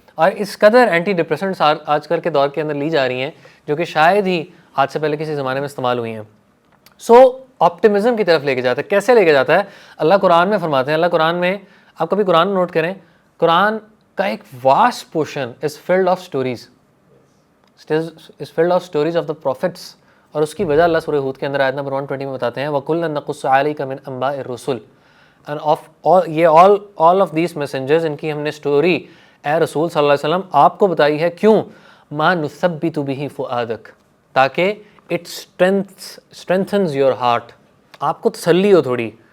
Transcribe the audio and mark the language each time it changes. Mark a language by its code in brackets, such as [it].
[ur] اور اس قدر anti depressants آج کل کے دور کے اندر لی جا رہی ہیں جو کہ شاید ہی آج سے پہلے کسی زمانے میں استعمال ہوئی ہیں. سو آپٹمزم کی طرف لے کے جاتا ہے. کیسے لے کے جاتا ہے؟ اللہ قرآن میں فرماتے ہیں, اللہ قرآن میں, آپ کبھی قرآن نوٹ کریں, قرآن کا ایک [en] Vast portion is filled of stories. is filled of stories of the prophets. [ur] اور اس کی وجہ اللہ سورہ ہود کے اندر آیت نمبر 120 میں بتاتے ہیں [ar] وَكُلًّا نَقُصُّ عَلَيْكَ مِنْ أَنْبَاءِ الرُّسُلِ. [en] And of [ur] یہ [en] all of these messengers [ur] ان کی ہم نے سٹوری اے رسول صلی اللہ علیہ وسلم آپ کو بتائی ہے. کیوں؟ [ar] مَا نُثَبِّتُ بِهِ فُؤَادَكَ, [ur] تاکہ [en] it strengthens your heart, [ur] آپ کو تسلی ہو تھوڑی.